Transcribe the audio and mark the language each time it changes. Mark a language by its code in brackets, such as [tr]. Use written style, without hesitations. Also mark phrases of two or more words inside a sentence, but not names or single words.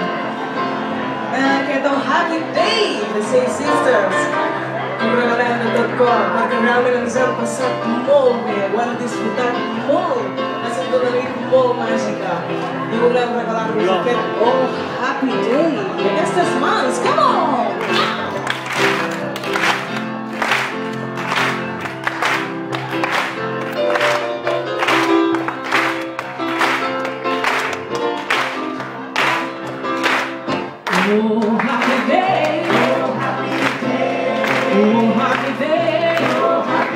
[ca] Aquest Oh Happy Day de Six Sisters ho regalem de tot cor perquè realment ens hem passat molt bé, ho hem disfrutat molt, ha estat una nit molt màgica i volem regalar-vos aquest Oh Happy Day i aquestes mans, [en] come on! Oh, happy day, oh, happy day, oh, happy day, oh, happy